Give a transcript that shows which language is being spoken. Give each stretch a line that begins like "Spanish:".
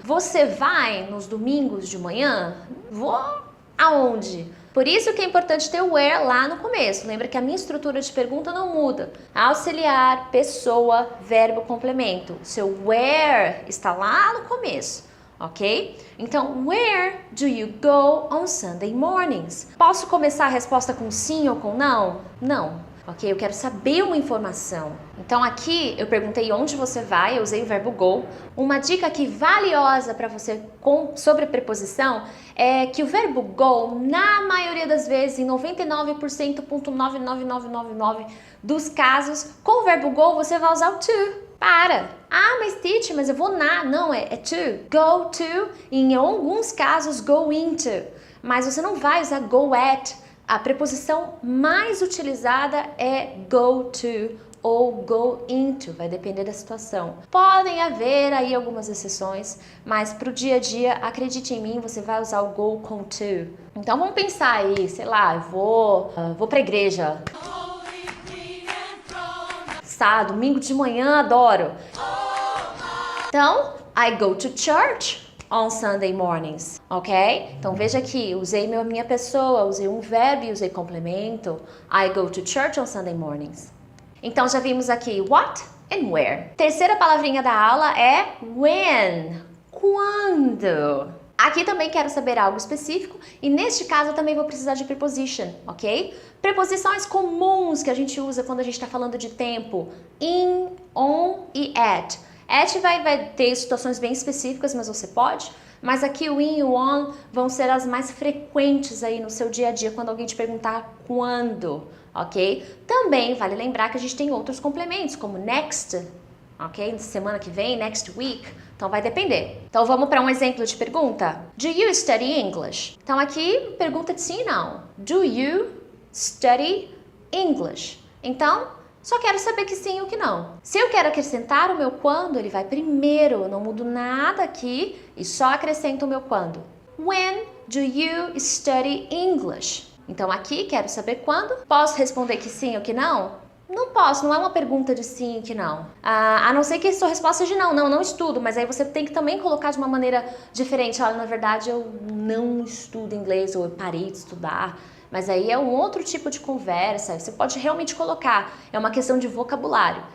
Portuguese: Você vai nos domingos de manhã? Vou aonde? Por isso que é importante ter o where lá no começo. Lembra que a minha estrutura de pergunta não muda. Auxiliar, pessoa, verbo, complemento. Seu where está lá no começo. Ok?
English: Então, where do you go on Sunday mornings?
Portuguese: Posso começar a resposta com sim ou com não? Não. Ok? Eu quero saber uma informação. Então, aqui eu perguntei onde você vai, eu usei o verbo go. Uma dica aqui valiosa para você sobre a preposição é que o verbo go, na maioria das vezes, em 99,99999 dos casos, com o verbo go você vai usar o to. Para! Ah, mas teacher, mas eu vou na. Não, é to. Go to, em alguns casos, go into. Mas você não vai usar go at. A preposição mais utilizada é go to ou go into, vai depender da situação. Podem haver aí algumas exceções, mas para o dia a dia, acredite em mim, você vai usar o go com to. Então vamos pensar aí, sei lá, eu vou para a igreja. Domingo de manhã, adoro.
English: Então, I go to church on Sunday mornings, ok?
Portuguese: Então veja aqui, usei minha pessoa, usei um verbo e usei complemento.
English: I go to church on Sunday mornings.
Portuguese: Então já vimos aqui what and where. Terceira palavrinha da aula é when. Quando? Aqui também quero saber algo específico e neste caso eu também vou precisar de preposition, ok? Preposições comuns que a gente usa quando a gente está falando de tempo. In, on e at. At vai ter situações bem específicas, mas você pode. Mas aqui o in e o on vão ser as mais frequentes aí no seu dia a dia quando alguém te perguntar quando, ok? Também vale lembrar que a gente tem outros complementos, como next, ok? Semana que vem,
English: next week.
Portuguese: Então vai depender. Então vamos para um exemplo de pergunta.
English: Do you study English?
Portuguese: Então aqui pergunta de sim e não.
English: Do you study English?
Portuguese: Então só quero saber que sim ou que não. Se eu quero acrescentar o meu quando, ele vai primeiro. Eu não mudo nada aqui e só acrescento o meu quando.
English: When do you study English?
Portuguese: Então aqui quero saber quando. Posso responder que sim ou que não? Não posso, não é uma pergunta de sim e que não. A não ser que a sua resposta seja não estudo, mas aí você tem que também colocar de uma maneira diferente. Olha, na verdade eu não estudo inglês ou eu parei de estudar. Mas aí é um outro tipo de conversa, você pode realmente colocar, é uma questão de vocabulário.